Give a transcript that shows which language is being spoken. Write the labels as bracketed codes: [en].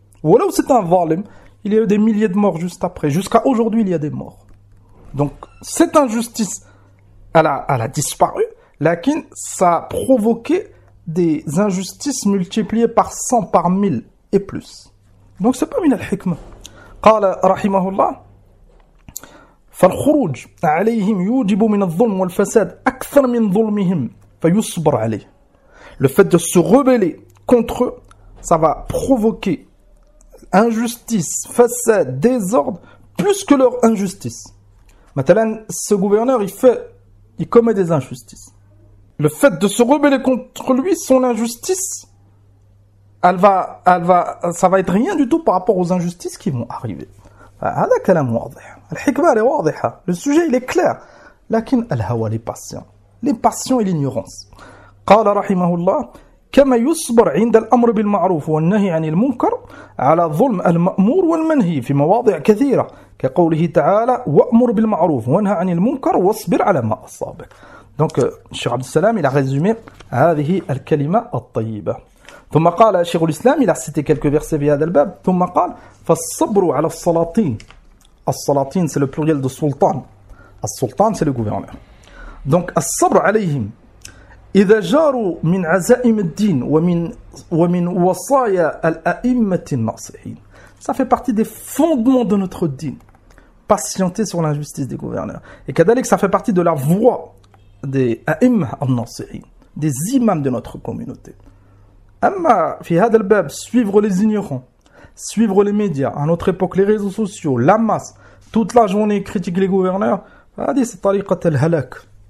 [fr] Voilà où c'est un zalim. Il y a eu des milliers de morts juste après. Jusqu'à aujourd'hui, il y a des morts. Donc, cette injustice, elle a disparu. Lakin, ça a provoqué des injustices multipliées par 100, par 1000 et plus. Donc, c'est pas [ar] min al-hikma. Qala rahimahullah. فالخروج عليهم يوجب من الظلم والفساد أكثر من ظلمهم فيصبر عليه. [fr] Le fait de se rebeller contre eux, ça va provoquer injustice, façade, désordre, plus que leur injustice. Maintenant, ce gouverneur, il commet des injustices. Le fait de se rebeller contre lui, son injustice, ça va être rien du tout par rapport aux injustices qui vont arriver. [ar] هذا كلام واضح. [fr] الحكمة elle est واضحة. Le sujet il est clair. [ar] لكن الهوى [fr] les passions et l'ignorance. [ar] قال رحمه الله كما يصبر عند الأمر بالمعروف والنهي عن المنكر على ظلم المأمور والمنهي في مواضع كثيرة كقوله تعالى وأمر بالمعروف وانهى عن المنكر واصبر على ما أصابك. [fr] Donc Cheikh Abd Salam il a résumé [ar] هذه الكلمة الطيبة. ثم قال شيخ الإسلام [fr] il a cité quelques versets [ar] في هذا الباب. ثم قال فالصبر على السلاطين. [fr] السلاطين c'est le pluriel de sultan. السلطان c'est le gouverneur. [ar] Donc الصبر عليهم إذا جاروا من عزائم الدين ومن وصايا الأئمة الناصحين. [fr] Ça fait partie des fondements de notre din. Patienter sur l'injustice des gouverneurs. Et كذلك ça fait partie de la voie des [ar] أئمة الناصحين, [fr] des imams de notre communauté. [ar] أما في هذا الباب [fr] suivre les ignorants, suivre les médias, à notre époque les réseaux sociaux, la masse, toute la journée critique les gouverneurs, هذه c'est [ar] طريقة الهلاك.